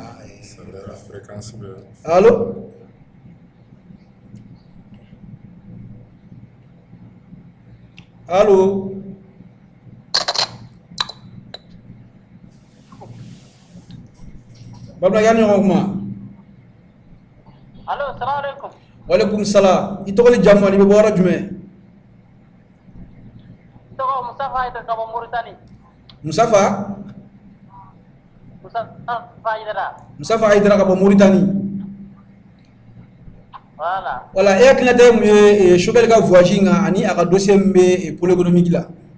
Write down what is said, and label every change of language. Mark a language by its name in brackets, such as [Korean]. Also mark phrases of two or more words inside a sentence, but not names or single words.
[Bambara] fréquence bɛ. [French] Allô? Allô? [Bambara] Babla yan ɲɔgɔn kuma. [Arabic] Allo, salam alaikum. Walaikum salam. [Bambara] I tɔgɔ ni jamu ni bɛ bɔ yɔrɔ jumɛn? Tɔgɔ Musafa Aidara ka bɔ Mauritanie. Musafa? Musafa Aidara. Musafa Aidara ka bɔ Mauritanie. [French] Voilà. [Bambara] Wala, e hakilina tɛ mun ye Choguel ka voyage in kan ani a ka dossier min bɛ [French] pôle économique [Bambara] la?